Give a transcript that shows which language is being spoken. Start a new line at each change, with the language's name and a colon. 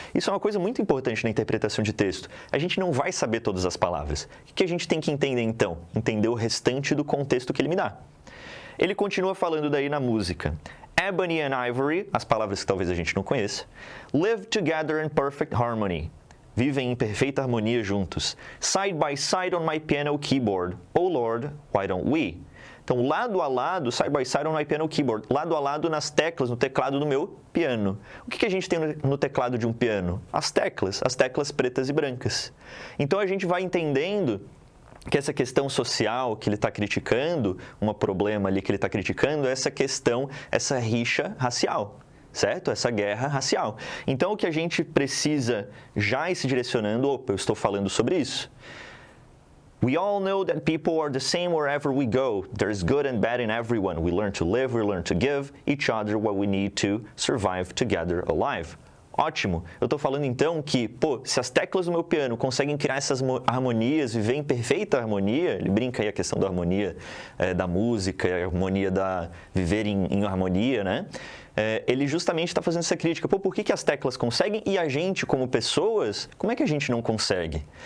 Portuguese: Isso é uma coisa muito importante na interpretação de texto. A gente não vai saber todas as palavras. O que a gente tem que entender, então? Entender o restante do contexto que ele me dá. Ele continua falando daí na música. Ebony and Ivory, as palavras que talvez a gente não conheça,
English: live together in perfect harmony.
Portuguese: vivem em perfeita harmonia juntos.
English: Side by side on my piano keyboard. Oh Lord, why don't we?
Portuguese: Então, lado a lado,
English: side by side on my piano keyboard.
Portuguese: Lado a lado nas teclas, no teclado do meu piano. O que a gente tem no teclado de um piano? As teclas pretas e brancas. Então, a gente vai entendendo que essa questão social que ele está criticando, um problema ali que ele está criticando, é essa questão, essa rixa racial. Certo? Essa guerra racial. Então, o que a gente precisa já ir se direcionando, opa, eu estou falando sobre isso.
English: We all know that people are the same wherever we go. There's good and bad in everyone. We learn to live, we learn to give each other what we need to survive together alive.
Portuguese: Ótimo. Eu estou falando então que, pô, se as teclas do meu piano conseguem criar essas harmonias, viver em perfeita harmonia, ele brinca aí a questão da harmonia da música, a harmonia da viver em harmonia, né? Ele justamente está fazendo essa crítica. Pô, por que as teclas conseguem e a gente, como pessoas, como é que a gente não consegue?